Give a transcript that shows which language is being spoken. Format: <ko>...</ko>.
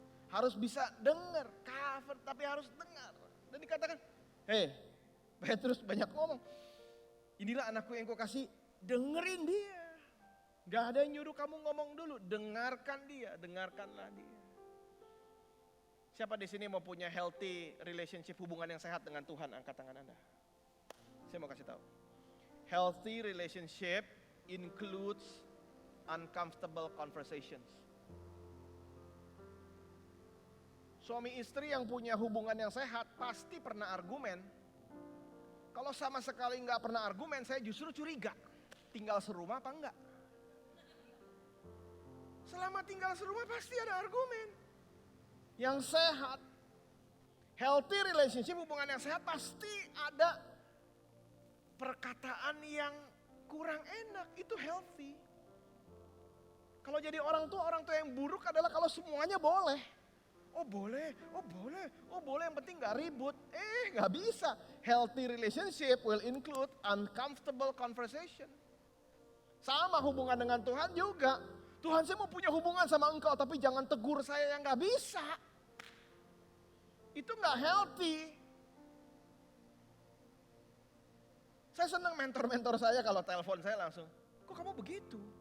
<id>Harus bisa dengar, cover tapi harus dengar. Dan dikatakan, hey, Petrus banyak ngomong. Inilah anakku yang kau kasih, dengerin Dia. Gak ada yang nyuruh kamu ngomong dulu, dengarkan Dia, dengarkanlah Dia. Siapa di sini mau punya healthy relationship, hubungan yang sehat dengan Tuhan? Angkat tangan Anda. Saya mau kasih tahu.</id> <en>Healthy relationship includes uncomfortable conversations.</en> <id>Suami istri yang punya hubungan yang sehat pasti pernah argumen. Kalau sama sekali nggak pernah argumen, saya justru curiga. Tinggal serumah apa enggak? Selama tinggal serumah pasti ada argumen. Yang sehat, healthy relationship, hubungan yang sehat pasti ada perkataan yang kurang enak. Itu healthy. Kalau jadi orang tua yang buruk adalah kalau semuanya boleh. Oh boleh, yang penting gak ribut. Gak bisa.</id> <en>Healthy relationship will include uncomfortable conversation.</en> <id>Sama hubungan dengan Tuhan juga. Tuhan, saya mau punya hubungan sama Engkau, tapi jangan tegur saya yang gak bisa. Itu gak healthy. Saya senang mentor-mentor saya kalau telepon saya langsung, kok kamu begitu?</id>